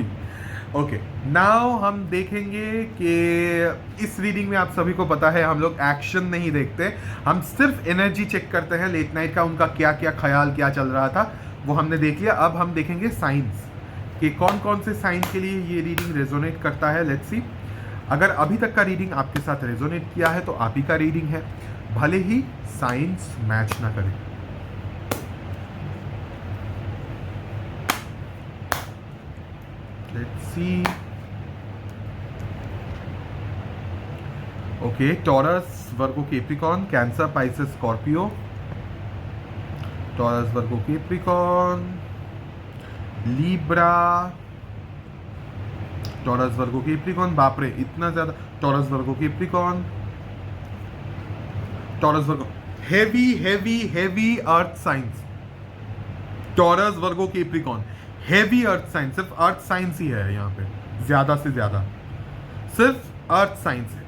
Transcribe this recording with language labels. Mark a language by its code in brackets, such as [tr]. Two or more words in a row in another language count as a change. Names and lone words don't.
[en] Okay, now [hi] हम देखेंगे कि इस रीडिंग में आप सभी को पता है हम लोग एक्शन नहीं देखते, हम सिर्फ [en] energy check [hi] करते हैं [en] late night [hi] का, उनका क्या क्या ख्याल, क्या चल रहा था वो हमने देख लिया. अब हम देखेंगे साइंस कि कौन कौन से साइन के लिए ये [en] reading resonate [hi] करता है. [en] Let's see. [hi] अगर अभी तक का रीडिंग आपके साथ रेजोनेट किया है तो आप ही का रीडिंग है, भले ही [en] signs match [hi] ना करें. [en] Let's see. Okay, Taurus, Virgo, Capricorn, Cancer, Pisces, Scorpio. Taurus, Virgo, Capricorn, Libra. Taurus, Virgo, Capricorn. [hi] बाप रे इतना ज़्यादा. [en] Taurus, Virgo, Capricorn. Taurus, Virgo. Heavy Earth signs. Taurus, Virgo, Capricorn. heavy earth signs, [hi] सिर्फ [en] earth signs [hi] ही है यहाँ पे, ज्यादा से ज्यादा सिर्फ [en] earth signs [hi] है.